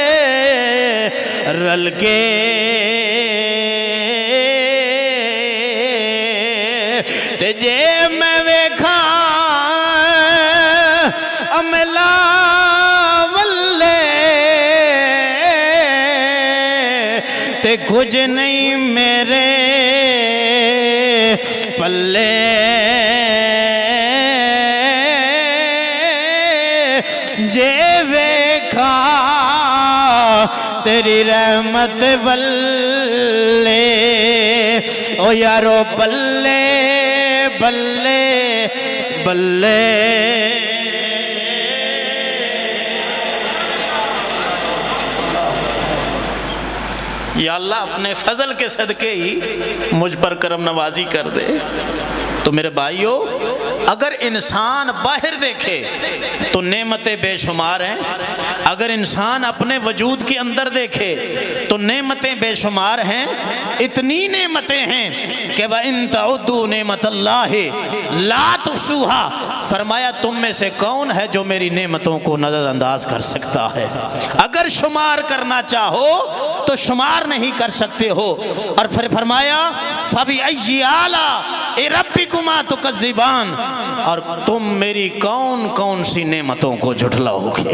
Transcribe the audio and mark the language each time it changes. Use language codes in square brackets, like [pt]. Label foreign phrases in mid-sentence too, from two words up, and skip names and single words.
[pa] رل کے تے جے میں ویکھاں عملہ والے تے کچھ نہیں میرے پلے، جے ویکھا تیری رحمت والے، او یارو بلے بلے بلے۔ [ur] یا اللہ اپنے فضل کے صدقے ہی مجھ پر کرم نوازی کر دے۔ تو میرے بھائیو اگر انسان باہر دیکھے تو نعمتیں بے شمار ہیں، اگر انسان اپنے وجود کے اندر دیکھے تو نعمتیں بے شمار ہیں، اتنی نعمتیں ہیں کہ [ar] وَإِن تَعُدُّوا نِعْمَتَ اللَّهِ لَا تُحْصُوهَا، [ur] فرمایا تم میں سے کون ہے جو میری نعمتوں کو نظر انداز کر سکتا ہے؟ اگر شمار کرنا چاہو تو شمار نہیں کر سکتے ہو۔ اور پھر فرمایا [ar] فَبِأَيِّ آلَاءِ رَبِّكُمَا تُكَذِّبَانِ، [ur] اور تم میری کون کون سی نعمتوں کو جھٹلاؤ گے؟